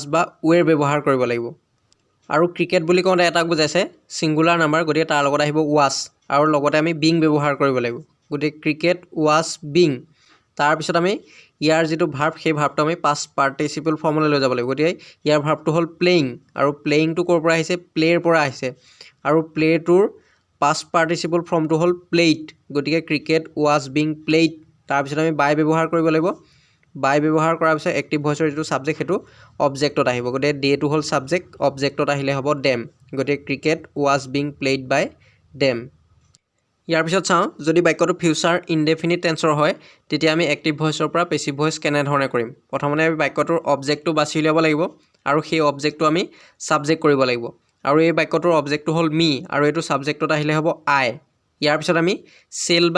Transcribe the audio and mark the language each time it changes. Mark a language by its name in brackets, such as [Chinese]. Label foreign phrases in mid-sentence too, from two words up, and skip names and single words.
[Assamese] বা were ব্যৱহাৰ কৰিব লাগিব আৰু ক্ৰিকেট বুলি কওঁতে এটাক বুজাইছে [English] singular number [Assamese] গতিকে তাৰ লগত আহিব was আৰু লগতে আমি being ব্যৱহাৰ কৰিব লাগিব গতিকে ক্ৰিকেট [English] was being [Assamese] তাৰ পিছত আমি ইয়াৰ যেটো ভাৰ্ব সেই ভাৰ্বটো আমি [English] past participle [Assamese] ফৰ্মলৈ লৈ যাব লাগিব গতিকে ইয়াৰ ভাৰ্বটো হ'ল playing আৰু playing টো কৰ পৰা আহিছে প্লেৰ পৰা আহিছে আৰু প্লে টোৰ [English] past participle [Assamese] ফৰ্মটো হ'ল played গতিকে ক্ৰিকেট [English] was being played [Assamese] তাৰ পিছত আমি by ব্যৱহাৰ কৰিব লাগিব by ব্যৱহাৰ কৰাৰ পিছত [English] active voice [Assamese] যেটো সাবজেক্ট হেতু অবজেক্টত আহিব গতিকে দে টো হ'ল সাবজেক্ট অবজেক্টত আহিলে হ'ব them গতিকে ক্ৰিকেট [English] was being played by them [Assamese] ইয়াৰ পিছত চাও যদি বাক্যটো [English] future indefinite tense [Assamese] হয় তেতিয়া আমি এক্টিভ ভয়েসৰ পৰা [English] passive voice [Assamese] কেনে ধৰণে কৰিম প্ৰথমতে আমি বাক্যটোৰ অবজেক্টটো বাছি উলিয়াব লাগিব আৰু সেই অবজেক্টটো আমি সাবজেক্ট কৰিব লাগিব আৰু এই বাক্যটোৰ অবজেক্টটো হ'ল মি আৰু এটো সাবজেক্টত আহিলে হ'ব আই ইয়াৰ পিছত আমি সেল বা